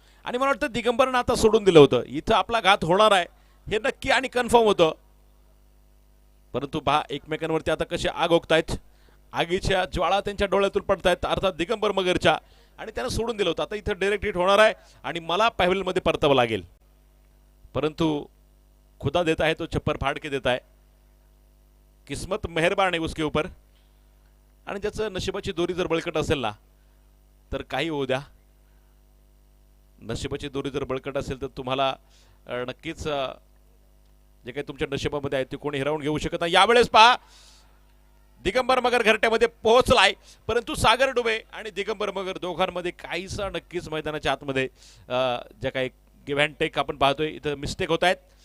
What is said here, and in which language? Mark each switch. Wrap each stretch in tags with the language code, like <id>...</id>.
<mr>आणि मला वाटतं दिगंबरनं आता सोडून दिलं होतं. इथं आपला घात होणार आहे हे नक्की आणि कन्फर्म होतं. परंतु पहा एकमेकांवरती आता कसे आग ओकतायत, आगीच्या ज्वाळा त्यांच्या डोळ्यातून पडतायत अर्थात दिगंबर मगरच्या. आणि त्यानं सोडून दिलं होतं. आता इथं डायरेक्ट हिट होणार आहे आणि मला पॅव्हलमध्ये परतावं लागेल.</mr> <hi>परंतु खुदा देता है तो छप्पर फाड़ के देता है, किस्मत मेहरबान है उसके ऊपर.</hi> <mr>आणि ज्याचं नशिबाची दोरी जर बळकट असेल ना तर काही होऊ द्या. नशिबाची दोरी जर बळकट असेल तर तुम्हाला नक्कीच जे काही तुमच्या नशिबामध्ये आहे ते कोणी हिरावून घेऊ शकत नाही. यावेळेस पहा दिगंबर मगर घरट्यामध्ये पोहोचलाय, परंतु सागर डुबे आणि दिगंबर मगर दोघांमध्ये काहीसा नक्कीच मैदानाच्या आतमध्ये ज्या काही गिव्ह अँड टेक आपण पाहतोय इथं मिस्टेक होत आहेत.</mr>